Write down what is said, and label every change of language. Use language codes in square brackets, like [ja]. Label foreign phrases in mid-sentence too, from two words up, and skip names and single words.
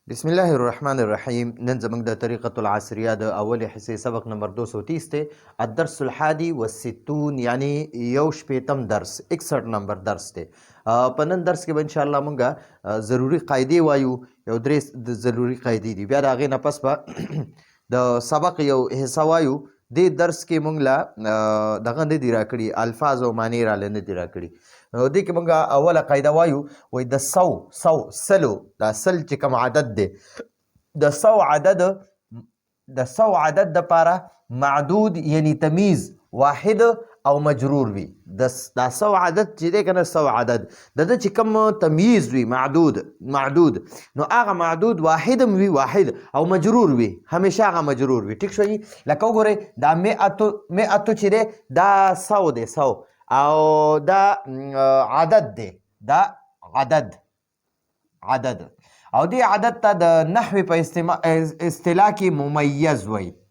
[ar] بسم الله الرحمن الرحیم. [ps] نن زموږ د طریقة العصریه د اولې حصې سبق نمبر 230 دی. [ar] الدرس الحادي والستون [ps] یعنی یو شپیتم درس 61 نمبر درس دی. په نن درس کې به انشاءالله مونږ ضروري قاعدې وایو. یو درې د ضروري قاعدې دي. بیا د هغې نه پس به د سبق یو حصه وایو. دې درس کې مونږ له دغه نه دي راکړي، الفاظ او معنی راله نه دي راکړي. دې کې مونږ اوله قاعده وایو، وایي د سلو دا سل چې کوم عدد دی، د سو عدد دپاره معدود یعنی تمیز واحد او مجرور وي. دا سو عدد چې دی که نه، سو عدد د ده چې کوم تمیز وي معدود نو هغه معدود واحد هم وي، واحد او مجرور وي، همیشه هغه مجرور وي. ټیک شو جي؟ لکه وګورئ دا مئتو چې دی دا سو دی، سو او دا عدد دی، دا عدد او دې عدد ته د نحوی په اصطلاح کې ممیز وی.